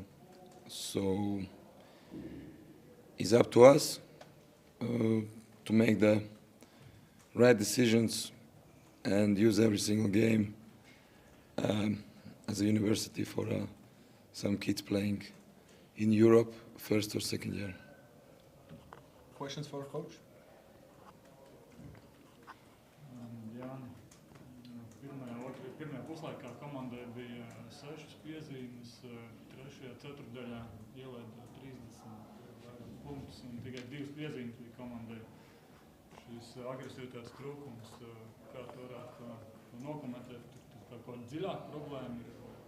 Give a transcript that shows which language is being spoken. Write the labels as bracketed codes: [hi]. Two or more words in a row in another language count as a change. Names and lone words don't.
[en] So it's up to us to make the right decisions and use every single game as a university for some kids playing in Europe, first or second year. Questions for coach? [lv] Pirmajā puslaikā komandai bija 6 piezīmes, 3. ceturtdaļā ielaida 30 punktus un tikai 2 piezīmes bija komandai. Šīs agresivitātes trūkums, kā tu varētu nokomentēt, tur kaut kāda dziļāka problēma ir?